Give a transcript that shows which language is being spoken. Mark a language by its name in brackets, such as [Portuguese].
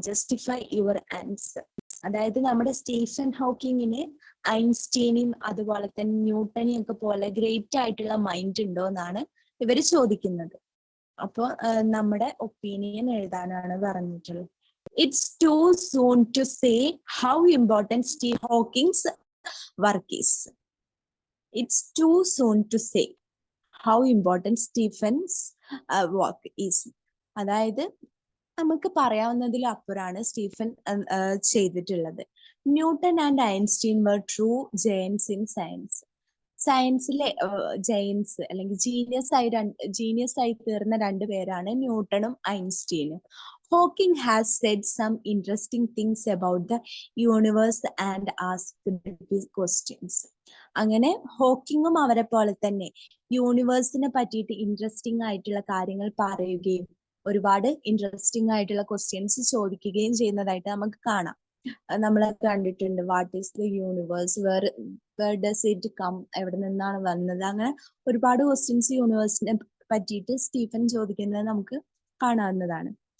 [English] Justify your answer. [Malayalam] അതായത് നമ്മുടെ Stephen ഹോക്കിങ്ങിന് ഐൻസ്റ്റീനും അതുപോലെ തന്നെ ന്യൂട്ടനെയും ഒക്കെ പോലെ ഗ്രേറ്റ് ആയിട്ടുള്ള മൈൻഡ് ഉണ്ടോ എന്നാണ് ഇവര് ചോദിക്കുന്നത്. അപ്പൊ നമ്മുടെ ഒപ്പീനിയൻ എഴുതാനാണ് പറഞ്ഞിട്ടുള്ളത്. [English] It's too soon to say how important Stephen Hawking's work is. It's too soon to say how important Stephen's work is. [Malayalam] അതായത് നമുക്ക് പറയാവുന്നതിലും അപ്പുറമാണ് സ്റ്റീഫൻ ചെയ്തിട്ടുള്ളത്. [English] Newton and Einstein were true giants in science. [Malayalam] സയൻസിലെ giants അല്ലെങ്കിൽ genius ആയി തീർന്ന 2 പേരാണ് ന്യൂട്ടണും ഐൻസ്റ്റീനും. [English] Hawking has said some interesting things about the universe and asked big questions. [Malayalam] അങ്ങനെ ഹോക്കിങ്ങും അവരെ പോലെ തന്നെ യൂണിവേഴ്സിനെ പറ്റിയിട്ട് ഇൻട്രസ്റ്റിംഗ് ആയിട്ടുള്ള കാര്യങ്ങൾ പറയുകയും ഒരുപാട് ഇൻട്രസ്റ്റിംഗ് ആയിട്ടുള്ള ക്വസ്റ്റ്യൻസ് ചോദിക്കുകയും ചെയ്യുന്നതായിട്ട് നമുക്ക് കാണാം. നമ്മൾ കണ്ടിട്ടുണ്ട് [English] what is the universe, where does it come, [Malayalam] എവിടെ നിന്നാണ് വന്നത്, അങ്ങനെ ഒരുപാട് ക്വസ്റ്റ്യൻസ് യൂണിവേഴ്സിനെ പറ്റിയിട്ട് സ്റ്റീഫൻ ചോദിക്കുന്നത് നമുക്ക് കാണാവുന്നതാണ്.